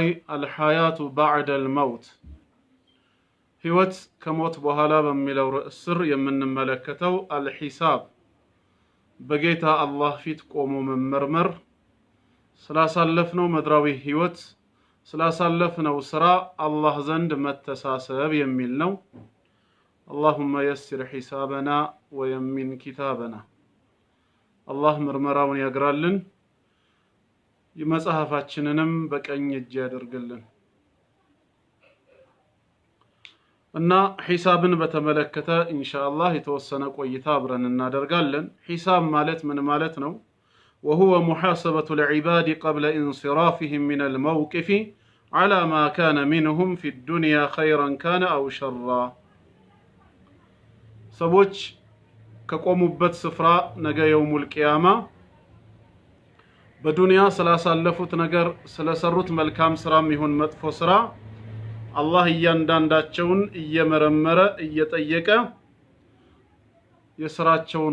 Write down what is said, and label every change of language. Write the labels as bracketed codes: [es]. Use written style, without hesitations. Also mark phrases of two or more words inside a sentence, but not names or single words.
[ar] الحياة بعد الموت [am] ህይወት ከሞት በኋላ በሚለው ርዕስ ስር የምንመለከተው አልሂሳብ በጌታ አላህ ፊት ቆሞ መመርመር፣ ስላሳለፍነው ምድራዊ ህይወት ስላሳለፍነው ስራ አላህ ዘንድ መተሳሰብ የሚል ነው። [ar] اللهم يسر حسابنا ويمن كتابنا [am] አላህ ምርመራውን ያግራልን፣ የመጽሐፋችንንም በቀኝ እጅ ያደርግልን እና ሒሳብን በተመለከተ ኢንሻአላህ የተወሰነ ቆይታ አብረን እናደርጋለን። ሒሳብ ማለት ምን ማለት ነው? [ar] وهو محاسبة العباد قبل انصرافهم من الموقف على ما كان منهم في الدنيا خيرا كان أو شرا [am] ሰዎች ከቆሙበት ስፍራ ነገ [ar] يوم القيامة [am] በዱንያ ስላሳለፉት ነገር ስለሰሩት መልካም ስራም ይሁን መጥፎ ስራ አላህ እያንዳንዳቸውን እየመረመረ እየጠየቀ የስራቸውን